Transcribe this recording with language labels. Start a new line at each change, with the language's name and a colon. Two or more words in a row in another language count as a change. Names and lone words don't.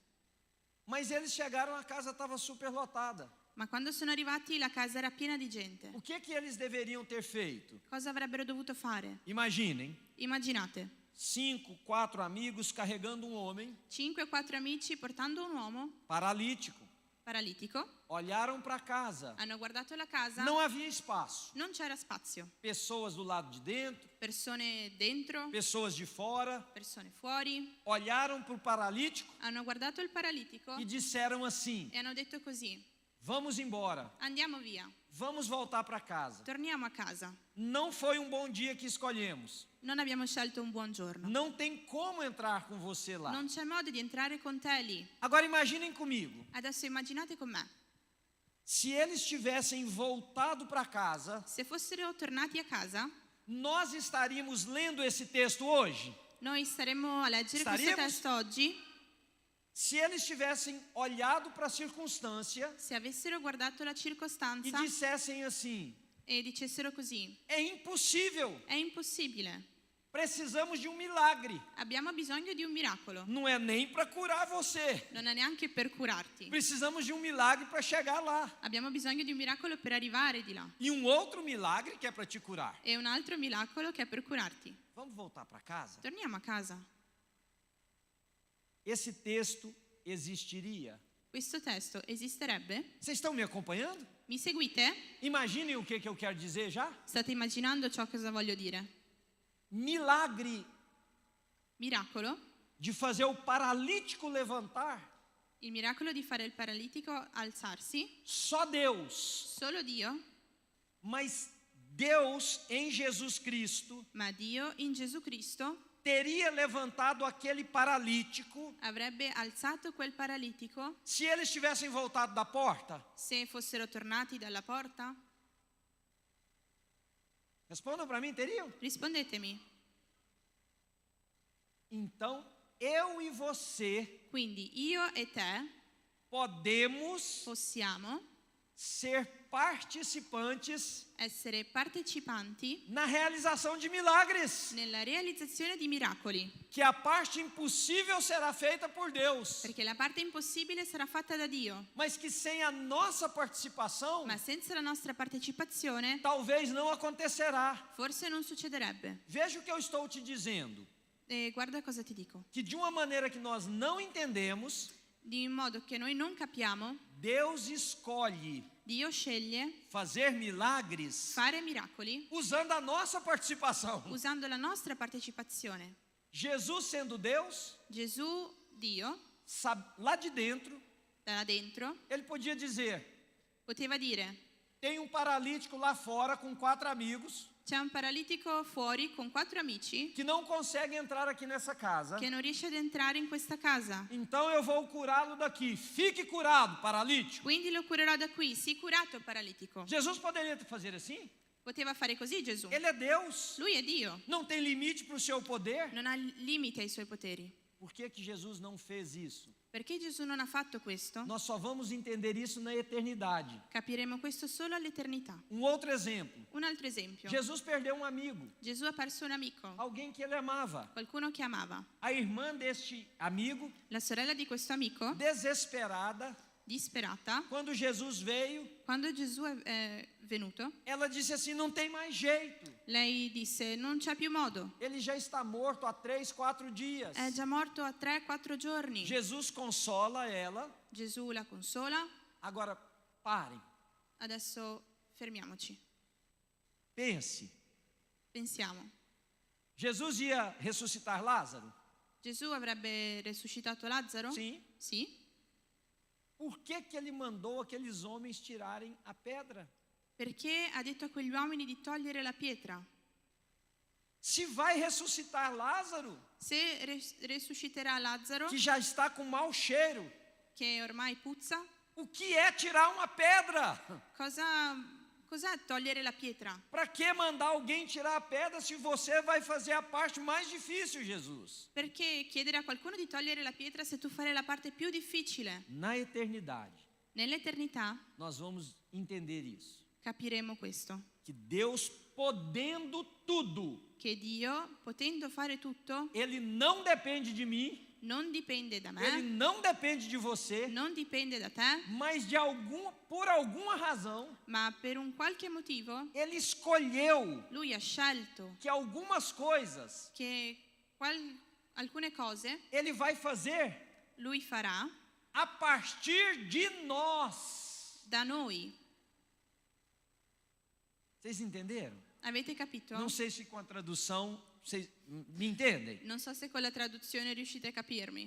Portuguese: Mas eles chegaram, a casa estava superlotada.
Italian: Ma quando sono arrivati la casa era piena di gente.
Portuguese: O que eles deveriam ter feito?
Italian: Cosa avrebbero dovuto fare?
Portuguese: Imaginem,
Italian: Immaginate,
Portuguese: 5, 4 amigos carregando um homem
Italian: 5 o 4 amici portando un uomo
Portuguese: paralítico.
Italian: paralitico,
Portuguese: olharam para a casa.
Italian: hanno guardato la casa,
Portuguese: Não havia espaço.
Italian: non c'era spazio.
Portuguese: Pessoas do lado de dentro,
Italian: Persone dentro,
Portuguese: pessoas de fora,
Italian: persone fuori,
Portuguese: olharam para o paralítico
Italian: hanno guardato il paralitico
Portuguese: e disseram assim:
Italian: e hanno detto così:
Portuguese: vamos embora,
Italian: andiamo via,
Portuguese: vamos voltar para casa.
Italian: torniamo a casa.
Portuguese: Não foi um bom dia que escolhemos.
Italian: Non abbiamo scelto un buon giorno.
Portuguese: Não tem como entrar com você lá.
Italian: Non c'è modo di entrare con te lì.
Portuguese: Agora imaginem comigo,
Italian: Adesso immaginate con me,
Portuguese: se eles tivessem voltado para casa,
Italian: se fossero tornati a casa,
Portuguese: nós estaríamos lendo esse texto hoje?
Italian: noi staremmo a leggere questo
Portuguese: Staríamos?
Italian: testo oggi.
Portuguese: Se eles tivessem olhado para a circunstância
Italian: Se avessero guardato la
Portuguese: e
Italian: circostanza
Portuguese: dissessem assim:
Italian: e dicessero così:
Portuguese: é impossível,
Italian: è impossibile,
Portuguese: precisamos de um milagre.
Italian: abbiamo bisogno di un miracolo,
Portuguese: Não é nem para curar você,
Italian: non è neanche per curarti,
Portuguese: precisamos de um milagre para chegar lá.
Italian: abbiamo bisogno di un miracolo per arrivare di là
Portuguese: E um outro milagre que é para te curar.
Italian: e un altro miracolo che è per curarti.
Portuguese: Vamos voltar para casa?
Italian: Torniamo a casa.
Portuguese: Esse texto existiria.
Italian: Questo testo esisterebbe?
Portuguese: Vocês estão me acompanhando?
Italian: Mi seguite?
Portuguese: Imaginem o que eu quero dizer já.
Italian: State immaginando ciò cosa voglio dire?
Portuguese: Milagre
Italian: Miracolo,
Portuguese: de fazer o paralítico levantar.
Italian: il miracolo di fare il paralitico alzarsi,
Portuguese: Só Deus.
Italian: solo Dio,
Portuguese: Mas Deus em Jesus Cristo
Italian: ma Dio in Gesù Cristo
Portuguese: teria levantado aquele paralítico
Italian: avrebbe alzato quel paralitico
Portuguese: se eles tivessem voltado da porta?
Italian: se fossero tornati dalla porta?
Portuguese: Respondam para mim, teriam?
Italian: Rispondetemi.
Portuguese: Então, eu e você
Italian: Quindi io e te
Portuguese: podemos
Italian: possiamo
Portuguese: ser participantes
Italian: essere partecipanti
Portuguese: na realização de milagres,
Italian: nella realizzazione di miracoli,
Portuguese: que a parte impossível será feita por Deus,
Italian: perché la parte impossibile sarà fatta da Dio,
Portuguese: mas que sem a nossa participação,
Italian: ma senza la nostra partecipazione
Portuguese: talvez não acontecerá.
Italian: forse non succederebbe.
Portuguese: Veja o que eu estou te dizendo,
Italian: E guarda cosa ti dico.
Portuguese: que de uma maneira que nós não entendemos,
Italian: Di modo che noi non capiamo,
Portuguese: Deus escolhe
Italian: Dio sceglie
Portuguese: fazer milagres
Italian: fare miracoli
Portuguese: usando a nossa participação.
Italian: usando la nostra partecipazione.
Portuguese: Jesus sendo Deus,
Italian: Gesù, Dio,
Portuguese: lá de dentro,
Italian: da là dentro,
Portuguese: ele podia dizer:
Italian: poteva dire:
Portuguese: tem um paralítico lá fora com 4 amigos
Italian: c'è un paralitico fuori con 4 amici
Portuguese: que não consegue entrar aqui nessa casa.
Italian: che non riesce ad entrare in questa casa.
Portuguese: Então eu vou curá-lo daqui. Fique curado, paralítico.
Italian: Quindi lo curerò da qui. Sii curato, paralitico.
Portuguese: Jesus poderia fazer assim?
Italian: Poteva fare così Gesù.
Portuguese: Ele é Deus.
Italian: Lui è Dio.
Portuguese: Não tem limite para o seu poder.
Italian: Non ha limite ai suoi poteri.
Portuguese: Por que que Jesus não fez isso?
Italian: Perché Gesù non ha fatto questo?
Portuguese: Nós só vamos entender isso na eternidade.
Italian: Capiremo questo solo all'eternità.
Portuguese: Um outro exemplo.
Italian: Un altro esempio.
Portuguese: Jesus perdeu um amigo,
Italian: Gesù ha perso un amico,
Portuguese: alguém que ele amava.
Italian: qualcuno che amava.
Portuguese: A irmã deste amigo,
Italian: La sorella di questo amico,
Portuguese: desesperada,
Italian: disperata,
Portuguese: quando Jesus veio,
Italian: quando Gesù è venuto,
Portuguese: ela disse assim: não tem mais jeito.
Italian: lei disse: non c'è più modo,
Portuguese: Ele já está morto há 3, 4 dias.
Italian: è già morto a 3-4 giorni.
Portuguese: Jesus consola ela.
Italian: Gesù la consola.
Portuguese: Agora, parem,
Italian: Adesso fermiamoci,
Portuguese: pense.
Italian: pensiamo.
Portuguese: Jesus ia ressuscitar Lázaro?
Italian: Gesù avrebbe resuscitato Lazzaro?
Portuguese: Sim.
Italian: Sì.
Portuguese: Por que que ele mandou aqueles homens tirarem a pedra?
Italian: Perché ha detto a quegli uomini di togliere la pietra?
Portuguese: Se vai ressuscitar Lázaro,
Italian: Se resusciterà Lazzaro,
Portuguese: que já está com mau cheiro,
Italian: che ormai puzza,
Portuguese: o que é tirar uma pedra?
Italian: cos'è togliere la pietra?
Portuguese: Para que mandar alguém tirar a pedra se você vai fazer a parte mais difícil, Jesus?
Italian: Perché chiedere a qualcuno di togliere la pietra se tu fai la parte più difficile?
Portuguese: Na eternidade,
Italian: Nell'eternità
Portuguese: nós vamos entender isso.
Italian: capiremo questo,
Portuguese: Que Deus, podendo tudo,
Italian: che Dio, potendo fare tutto,
Portuguese: Ele não depende de mim,
Italian: non dipende da
Portuguese: Ele
Italian: me,
Portuguese: não depende de você,
Italian: non dipende da te,
Portuguese: mas por alguma razão,
Italian: ma per un qualche motivo
Portuguese: Ele escolheu
Italian: Lui ha scelto
Portuguese: que algumas coisas
Italian: che alcune cose
Portuguese: Ele vai fazer
Italian: Lui farà
Portuguese: a partir de nós.
Italian: da noi.
Portuguese: Vocês entenderam?
Italian: Avete capito?
Portuguese: Não sei se com a tradução vocês me entendem.
Italian: Non so se con la traduzione riuscite a capirmi.